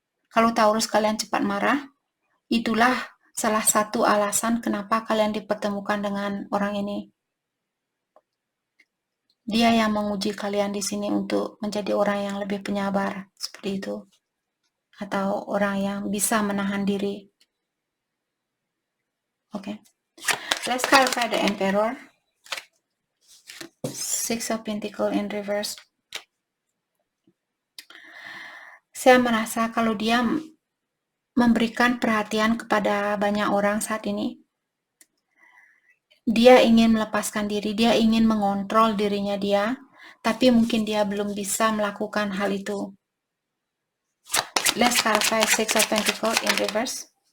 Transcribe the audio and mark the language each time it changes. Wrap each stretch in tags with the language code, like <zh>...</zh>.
<id>Kalau Taurus kalian cepat marah, itulah salah satu alasan kenapa kalian dipertemukan dengan orang ini. Dia yang menguji kalian di sini untuk menjadi orang yang lebih penyabar, seperti itu. Atau orang yang bisa menahan diri. Oke.</id> <en>Let's clarify the Emperor. Six of Pentacles in reverse.</en> <id>Saya merasa kalau dia memberikan perhatian kepada banyak orang saat ini, dia ingin melepaskan diri, dia ingin mengontrol dirinya dia, tapi mungkin dia belum bisa melakukan hal itu.</id> <en>Let's clarify Six of Pentacles in reverse.</en>